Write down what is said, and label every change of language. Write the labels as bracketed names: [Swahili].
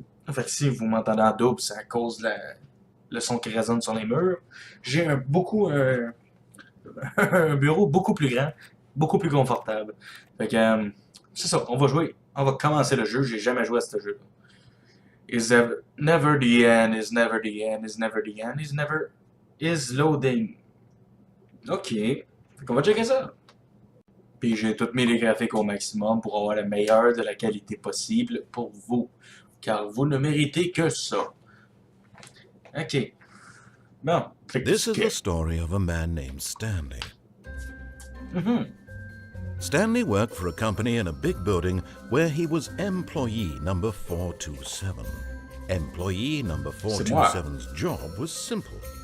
[French] Fait que si vous m'entendez en double, c'est à cause de le son qui résonne sur les murs. J'ai un un bureau beaucoup plus grand, beaucoup plus confortable. Fait que, c'est ça, on va jouer. On va commencer le jeu. J'ai jamais joué à ce jeu-là. [English] Never the end, is never the end, is never the end, is never is loading. [French] Ok. Fait qu'on va checker ça. Puis j'ai tout mis les graphiques au maximum pour avoir le meilleur de la qualité possible pour vous. Car vous ne méritez que ça. Ok. Bon. [English] This is the story of a man named Stanley. Stanley worked for a company in a big building where he was employee number 427. Employee number 427's job was simple.